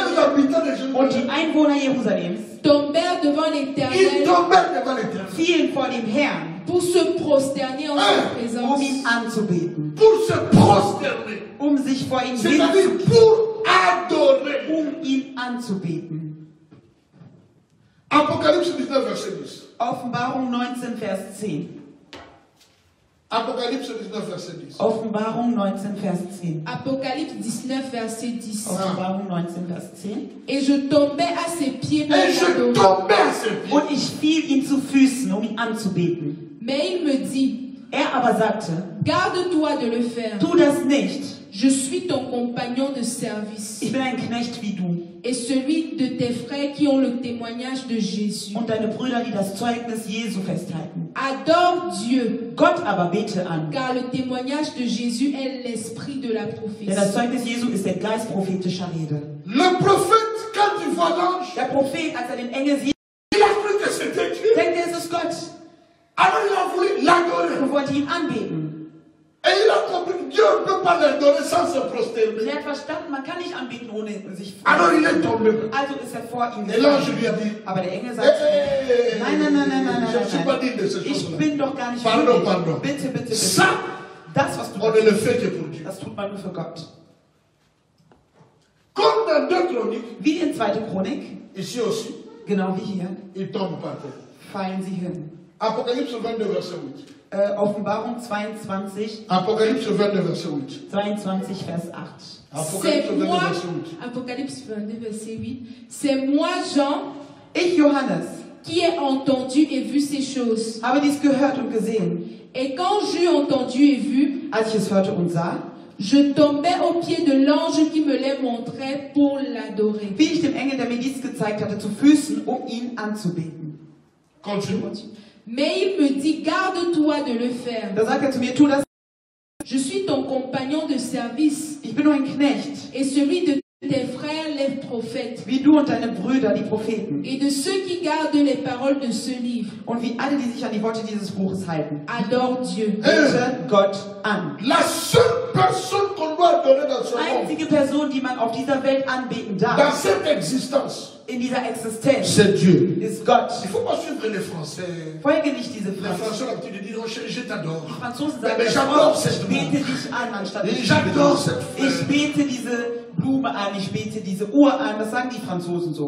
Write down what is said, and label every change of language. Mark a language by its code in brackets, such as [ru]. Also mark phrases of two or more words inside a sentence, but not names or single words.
[fr] les habitants de [de] und die [fr] Jérusalem, [de] Einwohner Jerusalems [fr] tombèrent devant ils l'Éternel tombèrent devant l'Éternel [de] fielen vor dem Herrn, [fr] pour se prosterner en sa présence. [de] ihn anzubeten, [fr] pour se prosterner, [de] sich vor ihm [fr] c'est-à-dire [de] hinzuknien, [fr] pour adorer. [de] ihn anzubeten. [fr] Apocalypse 19, verset 10. [de] Offenbarung 19, Vers 10. [fr] Apocalypse 19, verset 10. [de] Offenbarung 19, Vers 10. [fr] Apocalypse 19, verset 10. [de] Offenbarung 19, Vers 10. [fr] Et je tombais à ses pieds pour Et je l'adorer. tombais à ses pieds. [de] Und ich fiel ihm zu Füßen, ihn anzubeten. [fr] Mais il me dit, [de] Er aber sagte, [fr] garde-toi de le faire. [de] tu das nicht. [fr] Je suis ton compagnon de service [de] Ich bin ein Knecht wie du. [fr] et celui de tes frères qui ont le témoignage de Jésus. [de] Und deine Brüder, die das Zeugnis Jesu festhalten. [fr] Adore Dieu, [de] Gott aber bete an. [fr] car le témoignage de Jésus est l'esprit de la [de] Denn das [fr] prophétie. [de] Zeugnis Jesu ist der Geist prophetischer Rede. [fr] Le prophète, quand il voit l'ange, [de] Der Prophet, als den Engel sieht, [fr] il a cru que c'était Dieu. [de] denkt er, es ist Gott. [fr] Alors il a voulu l'adorer. [de] Und wollte ihn anbeten. [fr] Et il a compris que Dieu ne peut pas l'adorer sans se [de] Und [fr] prosterner. [de] er hat verstanden, man kann nicht anbeten, ohne sich [fr] Alors il est tombé. [de] Also ist er vor ihm [fr] Et l'ange [de] gefallen. [fr] lui a dit, [de] Aber der Engel [fr] hey, [de] sagt, nein, [fr] je ne suis pas digne de ces [de] ich [fr] choses-là. [de] bin doch gar nicht [fr] Pardon, [de] würdig. [fr] pardon. [de] Bitte, bitte, bitte. [fr] Ça, [de] Das, was du [fr] on ne le fait que pour Dieu. [de] das tut man nur für Gott. [fr] Comme dans 2 Chroniques, [de] Wie in 2. Chronik, [fr] ici aussi, [de] genau wie hier, [fr] il tombe par terre. [de] fallen sie hin. [fr] Apocalypse 22, verset 8. [de] Offenbarung 22, [fr] Apocalypse 22, verset 8. [de] 22, Vers 8. [fr] Apocalypse C'est 22, moi, verset 8. Apocalypse 22, verset 8, c'est moi, Jean, [de] Ich, Johannes, [fr] qui ai entendu et vu ces choses. [de] habe dies gehört und gesehen. [fr] Et quand j'eus entendu et vu, [de] Als ich es hörte und sah, [fr] je tombais aux pieds de l'ange qui me les montrait pour l'adorer. [de] wie ich dem Engel, der mir dies gezeigt hatte, zu Füßen, um ihn anzubeten. [fr] Continue. Mais il me dit, garde-toi de le faire. [de] Da sagt er zu mir, tu das. [fr] Je suis ton compagnon de service [de] Ich bin nur ein Knecht, [fr] et celui de tes frères les prophètes [de] wie du und deine Brüder, die Propheten. [fr] et de ceux qui gardent les paroles de ce livre. [de] Und wie alle, die sich an die Worte dieses Buches halten. [fr] Adore Dieu. [de] Bete Gott an. [fr] La seule personne qu'on doit adorer dans ce monde, [de] Einzige Person, die man auf dieser Welt anbeten [fr] dans [de] darf, [fr] cette existence, [de] in dieser Existenz, [fr] c'est Dieu. [de] ist Gott. [fr] Il ne faut pas suivre les Français. [de] Folge nicht diese [fr] Les [de] Phrase. [fr] Français ont l'habitude de dire, oh, je t'adore. [de] Die Franzosen [fr] Mais [de] sagen, [fr] j'adore [de] oh, [fr] cette [de] ich Blume. bete dich an, anstatt ich [fr] J'adore [de] bete [fr] cette [de] dich. Ich [fr] fleur. [de] bete diese Blume an, ich bete diese Uhr an. Das sagen die Franzosen so.